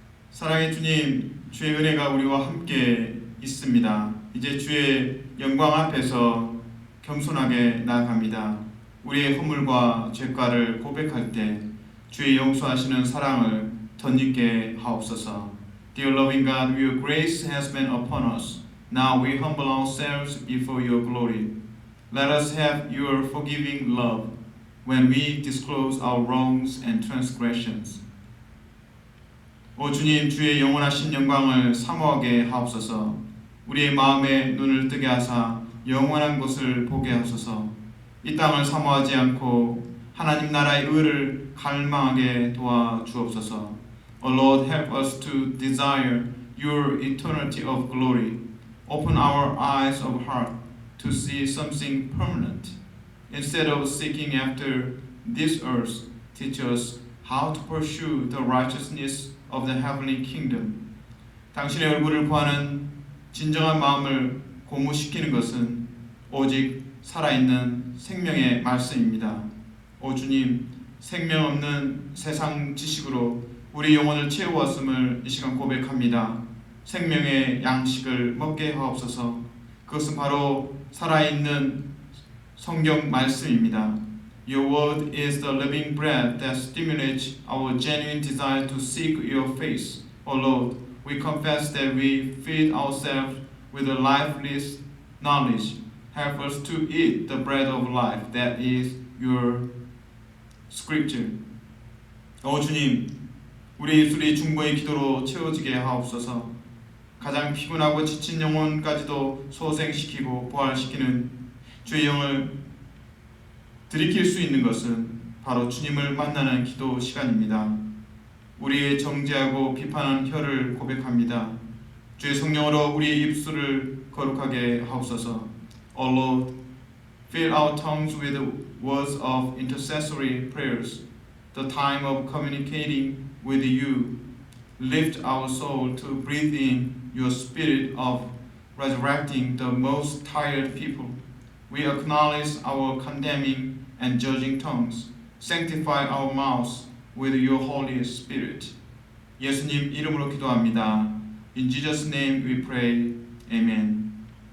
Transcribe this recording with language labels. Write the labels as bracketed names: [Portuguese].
[Korean] 사랑의 주님, 주의 은혜가 우리와 함께 있습니다. 이제 주의 영광 앞에서 겸손하게 나아갑니다. 우리의 허물과 죄가를 고백할 때 주의 용서하시는 사랑을 덧입게 하옵소서. [English] Dear loving God, your grace has been upon us. Now we humble ourselves before your glory. Let us have your forgiving love when we disclose our wrongs and transgressions. [Korean] 오 주님, 주의 영원하신 영광을 사모하게 하옵소서. 우리의 마음에 눈을 뜨게 하사 영원한 것을 보게 하소서. 이 땅을 사모하지 않고 하나님 나라의 의를 갈망하게 도와주옵소서. [English] O Lord, help us to desire your eternity of glory. Open our eyes of heart to see something permanent. Instead of seeking after this earth, teach us how to pursue the righteousness of the heavenly kingdom. [Korean] 당신의 얼굴을 구하는 진정한 마음을 고무시키는 것은 오직 살아있는 생명의 말씀입니다. 오 주님, 생명 없는 세상 지식으로 우리 영혼을 채우었음을 이 시간 고백합니다. 생명의 양식을 먹게 하옵소서. 그것은 바로 살아있는 성경 말씀입니다. [English] Your word is the living bread that stimulates our genuine desire to seek your face O Lord, we confess that we feed ourselves with a lifeless knowledge. Help us to eat the bread of life that is your scripture. [Korean] 주님, 우리 입술이 충분히 기도로 채워지게 하옵소서. 가장 피곤하고 지친 영혼까지도 소생시키고 부활시키는 주의 영을 들이킬 수 있는 것은 바로 주님을 만나는 기도 시간입니다. 우리의 정죄하고 비판하는 혀를 고백합니다. 주의 성령으로 우리의 입술을 거룩하게 하옵소서. [English] O Lord, fill our tongues with the words of intercessory prayers, the time of communicating with you. Lift our soul to breathe in your spirit of resurrecting the most tired people. We acknowledge our condemning and judging tongues. Sanctify our mouths with your Holy Spirit. [Korean] 예수님 이름으로 기도합니다. [English] In Jesus' name we pray. Amen.